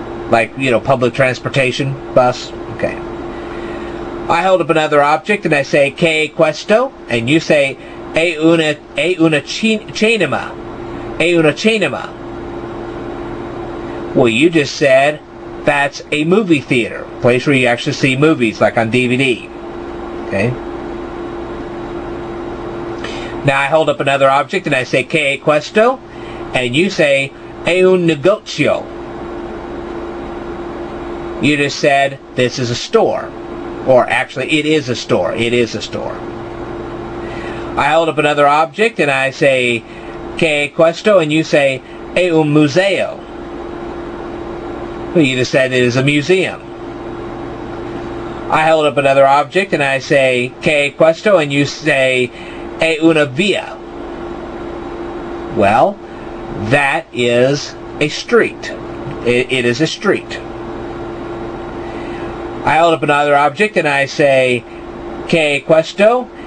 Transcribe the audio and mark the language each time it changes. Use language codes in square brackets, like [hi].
[en] Like, public transportation bus. Okay. I hold up another object and I say, [it] "Che questo?" [en] And you say, [it] è una cinema. È una cinema. [en] Well, you just said that's a movie theater, place where you actually see movies, like on DVD. Okay? Now I hold up another object and I say, [it] che è questo? And you say, è un negozio. [en] You just said, this is a store. Or actually, it is a store. It is a store. I hold up another object and I say, [it] che è questo? And you say, è un museo. [en] Well, you just said it is a museum. I hold up another object and I say, [it] che è questo? [en] And you say, [it] è una via. [en] Well, that is a street. It is a street. I hold up another object and I say, [it] che è questo?